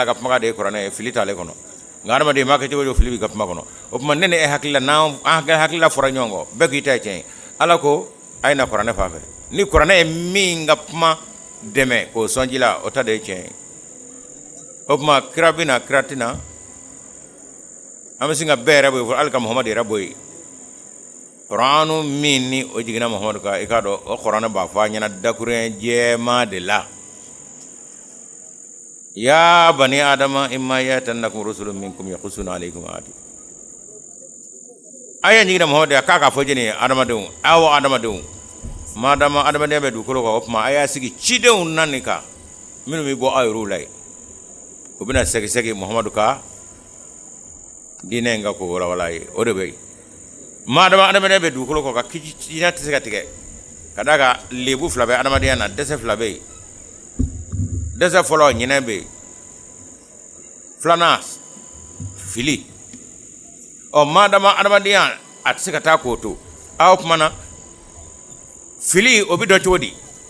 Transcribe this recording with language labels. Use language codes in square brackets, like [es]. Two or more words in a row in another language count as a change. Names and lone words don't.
[bm] ka kumakan de ye kuranɛ ye fili t'ale kɔnɔ nka adamaden m'a kɛ cogo cogo fili b'i ka kuma kɔnɔ o tuma ne ni e hakilila n'an hakilila fɔra ɲɔgɔn kɔ bɛɛ k'i ta ye tiɲɛ ye ala ko a ye na kuranɛ fan fɛ ni kuranɛ ye min ka kuma dɛmɛ k'o sɔn ji la o ta de ye tiɲɛ ye o tuma kira bɛ na kira tɛna an bɛ sin ka bɛɛ yɛrɛ bɔ yen fɔ hali ka Muhamadu yɛrɛ bɔ yen Kuranu min ni o jiginna Muhamadu kan i k'a dɔn o kuranɛ b'a fɔ a ɲɛna dakuruɲɛ jɛman de la [ar] يا بني آدم إما يأتينكم رسل منكم يقصون عليكم آياتي [bm] aya jiginna Muhamadu k'a ka fɔ jeni adamadenw aw adamadenw madama adamaden bɛ dugukolo kan o tuma a y'a sigi cidenw nani kan minnu bɛ bɔ aw yɛrɛw la yen o bɛna sɛgɛsɛgɛ Muhamadu ka diinɛ in ka ko walawala ye o de bɛ yen madama adamaden bɛ dugukolo kan ka diinɛ tɛ se ka tigɛ ka d'a kan lebu fila bɛ adamadenya na dɛsɛ fila bɛ yen dɛsɛ fɔlɔ ɲinɛ bɛ yen filanan fili ɔ madama adamadenya a tɛ se ka taa k'o to aw kuma na fili o bɛ dɔn cogo di